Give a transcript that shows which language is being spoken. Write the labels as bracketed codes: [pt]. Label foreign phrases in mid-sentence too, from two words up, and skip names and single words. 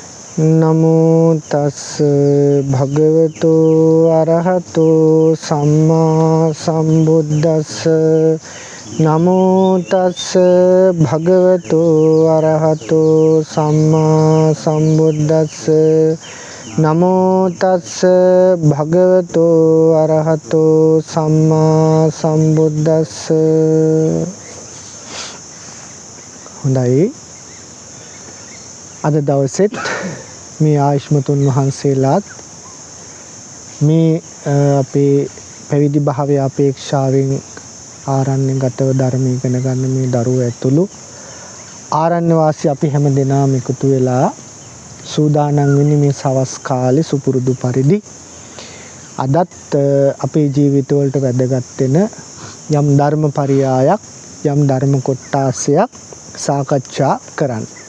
[pi] නමෝ තස් භගවතු අරහතෝ සම්මා සම්බුද්දස්ස නමෝ තස් භගවතු අරහතෝ සම්මා සම්බුද්දස්ස නමෝ තස් භගවතු අරහතෝ සම්මා සම්බුද්දස්ස. [si] හොඳයි, අද දවසෙත් මේ ආයුෂ්මතුන් වහන්සේලාත් මේ අපේ පැවිදි භාවය අපේක්ෂාවෙන් ආරණ්‍යගතව ධර්ම ඉගෙන ගන්න මේ දරුවෝ ඇතුළු ආරණ්‍ය වාසී අපි හැම දෙනාම එකතු වෙලා සූදානම් වෙන්නේ මේ සවස් කාලේ සුපුරුදු පරිදි අදත් අපේ ජීවිතවලට වැදගත් වෙන යම් ධර්ම පරයයක් යම් ධර්ම කොටාසයක් සාකච්ඡා කරන්න.